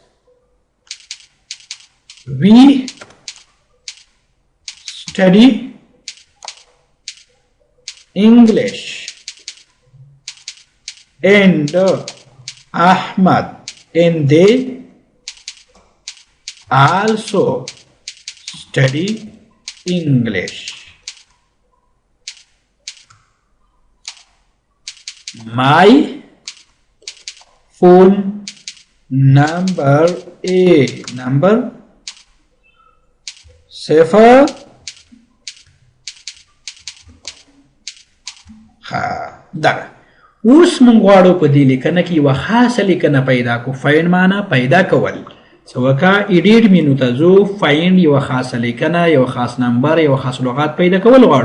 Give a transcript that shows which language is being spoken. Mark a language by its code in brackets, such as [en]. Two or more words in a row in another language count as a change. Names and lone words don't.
[en] We study English and Ahmad and they also study English. My phone number number [ps] 0 دغه اوس موږ غواړو په دې لیکنه کې یوه خاصه لیکنه پیدا کړو. فایند معنا پیدا کول. څه وکړه [en] edit menu [ps] ته ځو. فایند یوه خاصه لیکنه، یوه خاص نمبر، یوه خاص لغات پیدا کول غواړو.